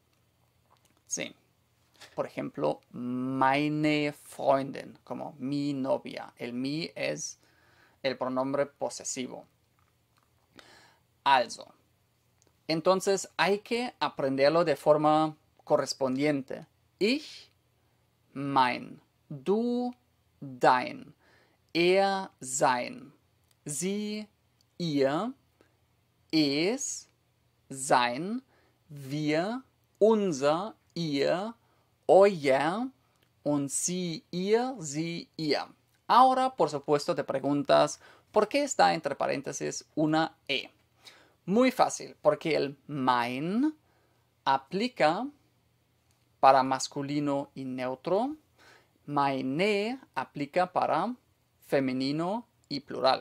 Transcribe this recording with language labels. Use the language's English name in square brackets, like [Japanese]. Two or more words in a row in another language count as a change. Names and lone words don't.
[Spanish] Sí. Por ejemplo, [German] meine Freundin, [Spanish] como mi novia. El mi es el pronombre posesivo. Also. Entonces hay que aprenderlo de forma correspondiente. [German] Ich, mein. Du, dein. Er, sein. Sie, ihr, es, sein, wir, unser, ihr, euer und sie, ihr, sie, ihr. [Spanish] Ahora, por supuesto, te preguntas, ¿por qué está entre paréntesis una E? Muy fácil, porque el mein aplica para masculino y neutro, meine aplica para femenino y plural.